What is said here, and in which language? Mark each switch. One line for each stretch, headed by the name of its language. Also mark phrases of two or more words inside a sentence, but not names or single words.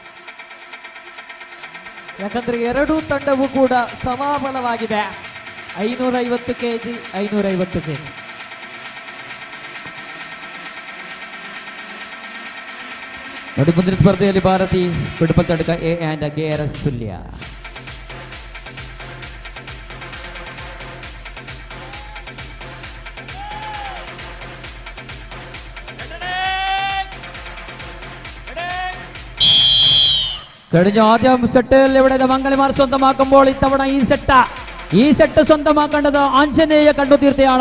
Kannada: ಯಾಕಂದ್ರೆ ಎರಡೂ ತಂಡವೂ ಕೂಡ ಸಮಬಲವಾಗಿದೆ. 550 kg 550 kg. ನೋಡಿ ಮುಂದಿನ ಸ್ಪರ್ಧೆಯಲ್ಲಿ ಭಾರತಿ ಕುಟುಂಬ ತಡಕ ಎ ಆ್ಯಂಡ್ KRS ಸುಳ್ಯ.
Malayalam: കഴിഞ്ഞ ആദ്യം സെട്ടിൽ ഇവിടെ മംഗളിമാർ സ്വന്തമാക്കുമ്പോൾ ഇത്തവണ ഈ സെറ്റ് സ്വന്തമാക്കേണ്ടത് ആഞ്ജനേയ കണ്ണുതീർത്തയാണ്.